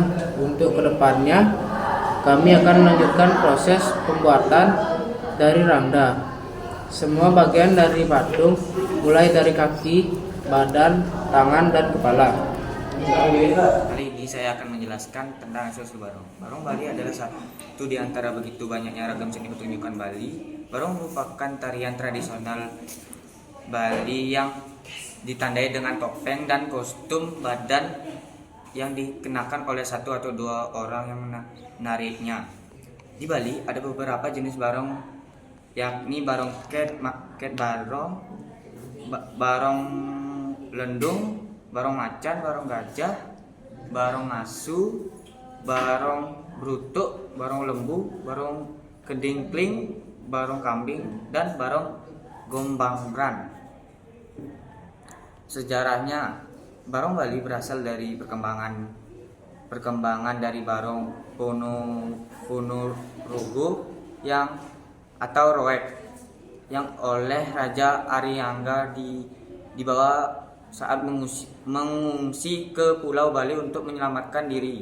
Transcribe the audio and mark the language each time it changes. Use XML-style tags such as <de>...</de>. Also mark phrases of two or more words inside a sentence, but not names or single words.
<id>Untuk kedepannya, kami akan melanjutkan proses pembuatan dari rangda. Semua bagian dari patung, mulai dari kaki, badan, tangan, dan kepala. Kali ini saya akan menjelaskan tentang asal-usul barong. Barong Bali adalah satu di antara begitu banyaknya ragam seni pertunjukan Bali. Barong merupakan tarian tradisional Bali yang ditandai dengan topeng dan kostum badan yang dikenakan oleh satu atau dua orang yang menariknya. Di Bali ada beberapa jenis barong, yakni barong ket barong, barong lendung, barong macan, barong gajah, barong asu, barong brutuk, barong lembu, barong kedingkling, barong kambing, dan barong gombangran. Sejarahnya, barong Bali berasal dari perkembangan dari barong Ponorogo atau Roek yang oleh Raja Aryangga dibawa saat mengungsi ke Pulau Bali untuk menyelamatkan diri.</id>